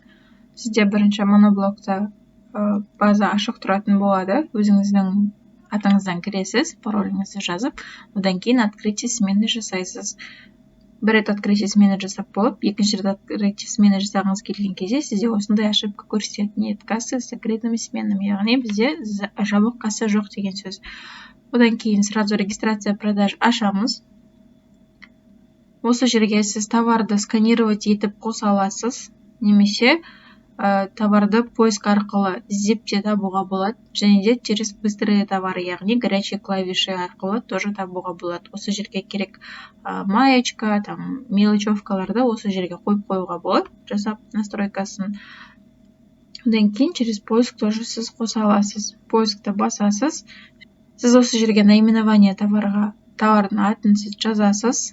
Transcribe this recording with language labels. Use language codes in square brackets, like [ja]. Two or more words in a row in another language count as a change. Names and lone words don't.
[kk] Сізде бірінші моноблокта база ашық тұратын болады. Өзіңіздің атыңыздан кіресіз, пароліңізді жазып, одан кейін [ru] открытие смены [kk] жасайсыз. Бір рет [ru] открытие смены [kk] жасап болып, екінші рет [ru] открытие смены [kk] жасағыңыз келген кезде сізде осындай ошибка көрсетеді. [ru] Нет кассы с закрытыми сменами, [kk] яғни бізде жабық касса жоқ деген сөз. Одан кейін [ru] сразу регистрация продаж [kk] ашамыз. Осы жерге сіз товарды сканировать етіп қоса аласыз, немесе товарды поиск арқылы іздеп те табуға болады, және де [ru] через быстрые товары, [kk] яғни [ru] горячие клавиши [kk] арқылы тоже табуға болады. Осы жерге керек маечка, мелочевкаларды осы жерге қойып қоюға болады, жасап настройкасын. Одан кейін [ru] через поиск тоже [kk] сіз қоса аласыз. Поискті басасыз. Сіз осы жерге наименование товардың атын сіз жазасыз.